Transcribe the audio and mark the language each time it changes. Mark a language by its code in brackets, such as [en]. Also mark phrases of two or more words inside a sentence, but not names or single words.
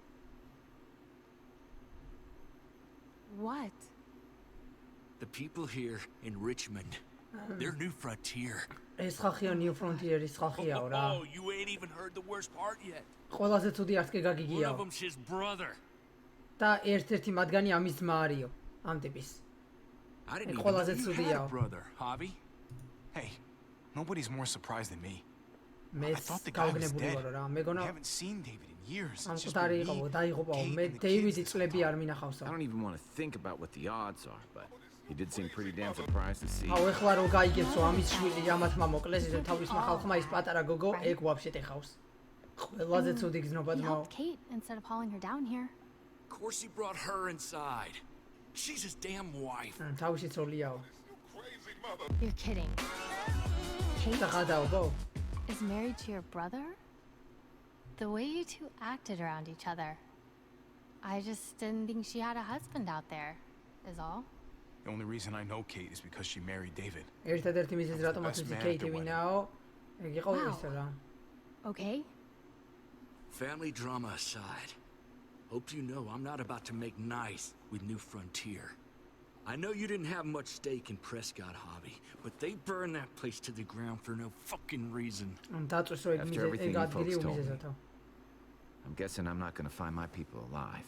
[en] What? The people here in Richmond, their new frontier. New frontier Oh, you ain't even heard the worst part yet. One of them's his brother. [ka] და ერთ-ერთი მათგანი ამის ძმა არისო, ამ ტიპის. [en] I didn't even know you had a brother, Javi. Hey, nobody's more surprised than me. I thought the guy was dead. I haven't seen David in years. I don't even want to think about what the odds are, but he did seem pretty damn surprised to see. [ka] აუ ეხლა რო გაიგებს რომ ამის შვილი ამათმა მოკლეს ისე თავისმა ხალხმა ის პატარა გოგო ეგ ვაფშე ეხავს. ყველაზე ცუდი გზნობა ძმაო. [en] Kate instead of hauling her down here. Of course he brought her inside. She's his damn wife. [ka] თავისი ცოლიაო. [en] You're kidding. Kate is married to your brother? The way you two acted around each other. I just didn't think she had a husband out there, is all. The only reason I know Kate is because she married David. [ka] ერთადერთი მიზეზი რატომ აცი Kate ვინაო? ეგ იყო ის რა. [en] Okay. Family drama aside, hope you know I'm not about to make nice with New Frontier. I know you didn't have much stake in Prescott, Javi, but they burned that place to the ground for no fucking reason. After everything you folks told me, I'm guessing I'm not gonna find my people alive.